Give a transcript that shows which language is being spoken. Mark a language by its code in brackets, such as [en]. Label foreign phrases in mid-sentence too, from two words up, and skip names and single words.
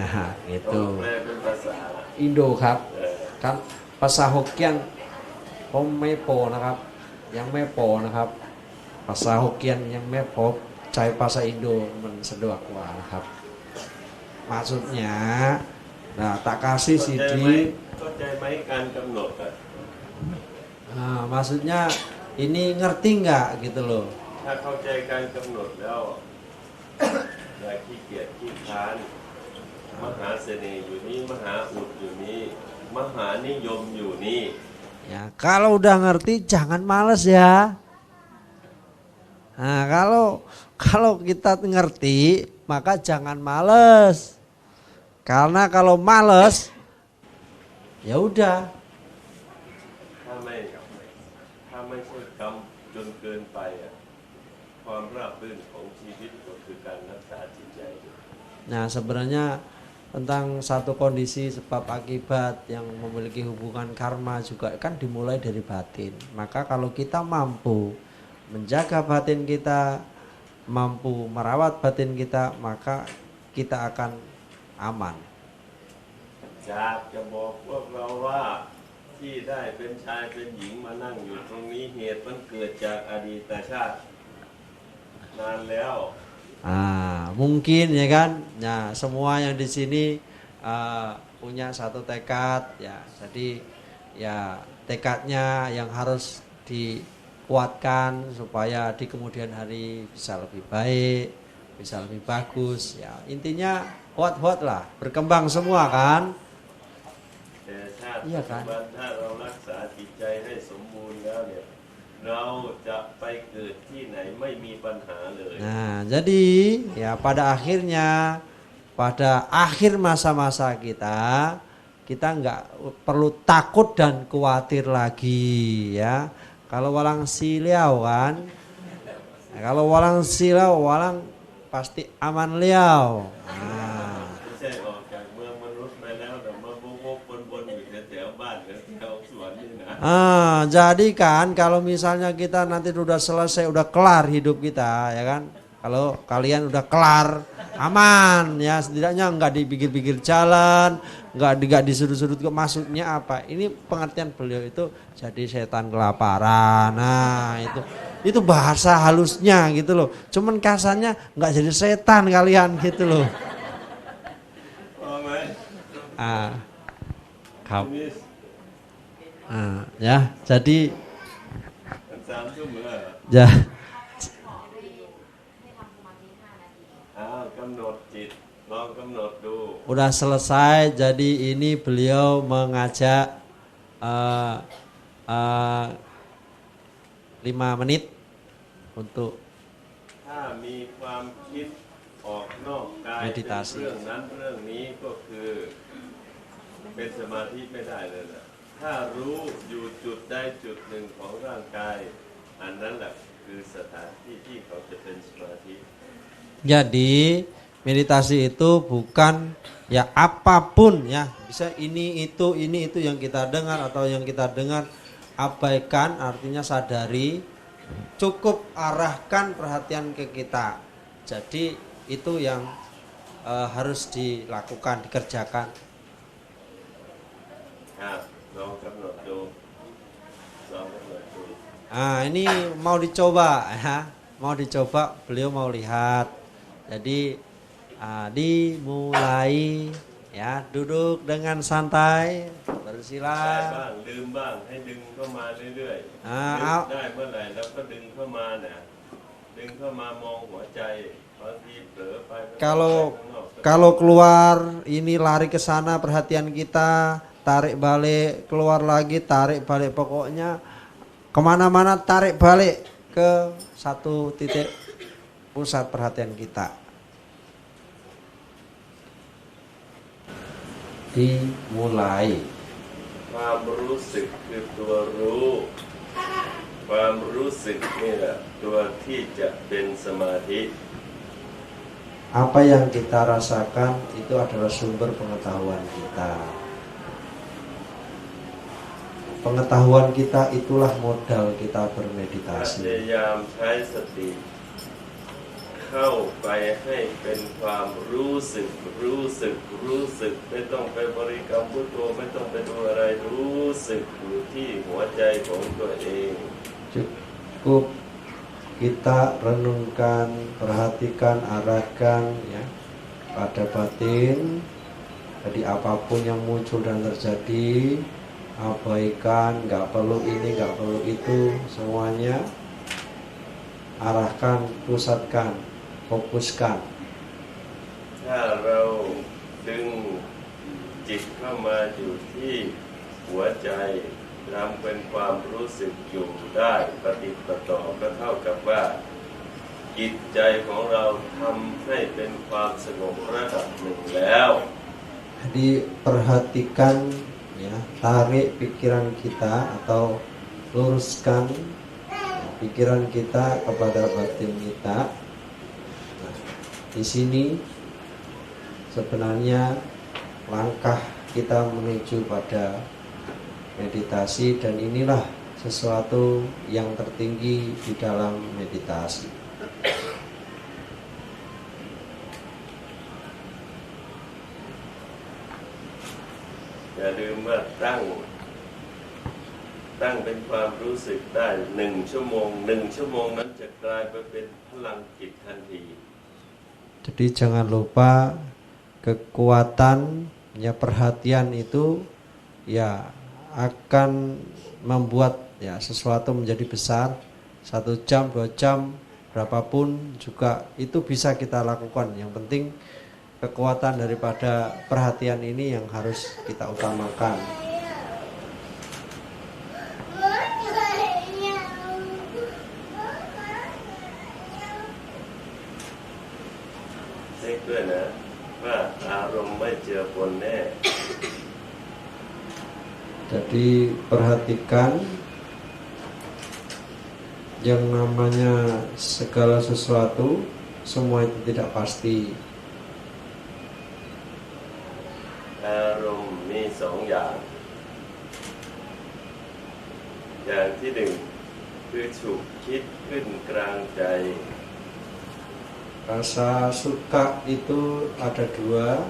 [th] เขา [id] gitu. [th] แปลเป็นภาษา Indo ครับ เออ ครับภาษาฮกเกี้ยนผมไม่โปรนะครับ ยังไม่โปรนะครับ ภาษาฮกเกี้ยนยังไม่โปรใช้ภาษาอินโดมันสะดวกกว่านะครับ [id] maksudnya Nah, tak kasih [th] เข้าใจ CD. ไหมเข้าใจไหมการกำหนดอะ [id] Nah, maksudnya ini ngerti nggak gitu loh. [th] ถ้าเข้าใจการกำหนดแล้วอย่าขี้เกียจขี้ค้านมหาเสน่ห์อยู่นี่มหาอุดอยู่นี่มหานิยมอยู่นี่ [id] Ya, kalau udah ngerti jangan males ya. Nah, kalau kita ngerti maka jangan males. Karena kalau males ya udah. [th] ถ้าไม่ใช่กรรมจนเกินไปอะความราบรื่นของชีวิตก็คือการรักษาจิตใจ [id] Nah, sebenarnya tentang satu kondisi sebab akibat yang memiliki hubungan karma juga kan dimulai dari batin. Maka kalau kita mampu menjaga batin kita, mampu merawat batin kita, maka kita akan aman. [th] อยากจะบอกพวกเราว่าที่ได้เป็นชายเป็นหญิงมานั่งอยู่ตรงนี้เหตุมันเกิดจากอดีตชาตินานแล้ว [id] Mungkin ya kan, ya semua yang di sini punya satu tekad ya. Jadi ya tekadnya yang harus dikuatkan supaya di kemudian hari bisa lebih baik, bisa lebih bagus ya. Intinya kuat-kuat lah, berkembang semua kan. [th] แต่ชาติ [id] iya [th] ปัจ [id] kan [th] จุบันถ้าเรารักษาจิตใจให้สมบูรณ์แล้วเนี่ยเราจะไปเกิดที่ไหนไม่มีปัญหาเลย [id] Nah, jadi ya pada akhirnya pada akhir masa-masa kita nggak perlu takut dan khawatir lagi ya. Kalau walang silau kan, kalau walang silau walang pasti aman liau. Nah, [th] ไม่ใช่ออกจากเมืองมนุษย์ไปแล้วแต่มาโวกๆวนๆอยู่แถวๆบ้านแถวสวนนี่นะ [id] jadi kan kalau misalnya kita nanti udah selesai, udah kelar hidup kita ya kan. Kalau kalian udah kelar, aman ya, setidaknya nggak dipikir-pikir jalan, nggak disudut-sudut. Maksudnya apa? Ini pengertian beliau itu jadi setan kelaparan. Nah itu bahasa halusnya gitu loh. Cuman kasarnya nggak jadi setan kalian gitu loh. [th] พอไหม ครับ ทีนี้ [id] ya jadi [th] มัน3 ชั่วโมงแล้ว [id] ya [th] กำหนดจิตลองกำหนดดู [id] udah selesai. Jadi ini beliau mengajak 5 menit untuk [th] ถ้ามีความคิดออกนอกกายเป็นเรื่องนั้นเรื่องนี้ก็คือเป็นสมาธิไม่ได้เลยนะถ้ารู้อยู่จุดใดจุดหนึ่งของร่างกายอันนั้นแหละคือสถานที่ที่เขาจะเป็นสมาธิ [id] Jadi meditasi itu bukan ya apapun ya, bisa ini itu yang kita dengar atau yang kita dengar abaikan, artinya sadari, cukup arahkan perhatian ke kita. Jadi itu yang harus dilakukan, dikerjakan. [th] ลองกำหนดดูลองกำหนดดู [id] Ini mau dicoba ya, mau dicoba, beliau mau lihat. Jadi dimulai ya, duduk dengan santai, [th] ได้ [id] bersila. [th] บ้างลืมบ้างให้ดึงเข้ามาเรื่อยๆ เอา ได้เมื่อไหร่แล้วก็ดึงเข้ามาเนี่ยดึงเข้ามามองหัวใจบางทีเผลอไป [id] Kalau keluar ini lari ke sana perhatian kita, tarik balik, keluar lagi, tarik balik, pokoknya kemana-mana tarik balik ke satu titik pusat perhatian kita. Dimulai. [th] ความรู้สึกคือตัวรู้ ความรู้สึกนี่แหละตัวที่จะเป็นสมาธิ [id] Apa yang kita rasakan itu adalah sumber pengetahuan kita. Pengetahuan kita itulah modal kita [th] พย [id] bermeditasi. [th] ายามใช้สติเข้าไปให้เป็นความรู้สึกไม่ต้องไปบริกรรมพุทโธไม่ต้องไปดูอะไรรู้สึกอยู่ที่หัวใจของตัวเอง [id] Cukup kita renungkan, perhatikan, arahkan ya pada batin Jadi apapun yang muncul dan terjadi, abaikan, nggak perlu ini, nggak perlu itu, semuanya arahkan, pusatkan, fokuskan. [th] ถ้าเราดึงจิตเข้ามาอยู่ที่หัวใจทำเป็นความรู้สึกอยู่ได้ปฏิปต่อก็เท่ากับว่าจิตใจของเราทำให้เป็นความสงบระดับหนึ่งแล้ว [id] Jadi perhatikan ya, tarik pikiran kita atau luruskan pikiran kita kepada batin kita. Nah, di sini sebenarnya langkah kita menuju pada meditasi, dan inilah sesuatu yang tertinggi di dalam meditasi. [th] อย่าลืมว่าตั้งเป็นความรู้สึกได้1 ชั่วโมง1 ชั่วโมงนั้นจะกลายไปเป็นพลังจิตทันที [id] Jadi jangan lupa kekuatannya perhatian itu ya akan membuat ya sesuatu menjadi besar. 1 jam, 2 jam, berapapun juga itu bisa kita lakukan. Yang penting kekuatan daripada perhatian ini yang harus kita utamakan. [th] Cek ด้วยนะว่าอารมณ์ไม่เจือปนแน่ [id] Jadi perhatikan yang namanya segala sesuatu, semua itu tidak pasti. [th] อารมณ์มี2 อย่างอย่างที่1คือฉุกคิดขึ้นกลางใจ [id] Rasa suka itu ada 2.